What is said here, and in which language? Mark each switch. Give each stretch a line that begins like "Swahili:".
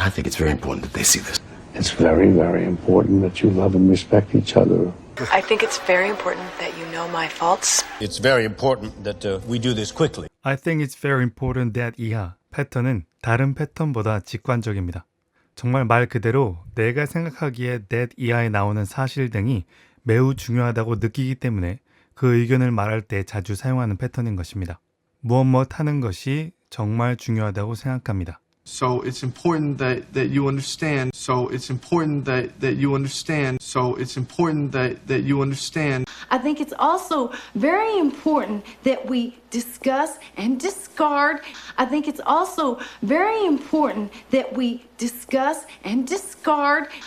English: I think it's very important that they see this. It's very, very important that you love and respect each other. I think it's very important that you know my faults. It's very important that we do this quickly. I think it's very important that
Korean: 이하 패턴은 다른 패턴보다 직관적입니다. 정말 말 그대로 내가 생각하기에 that 이하에 나오는 사실 등이 매우 중요하다고 느끼기 때문에 그 의견을 말할 때 자주 사용하는 패턴인 것입니다. 무엇 하는 것이 정말 중요하다고 생각합니다.
English: So it's important that you understand. So it's important that you understand. So it's important that you understand. I think it's also very important that we discuss and discard. I think it's also very important that we discuss and discard.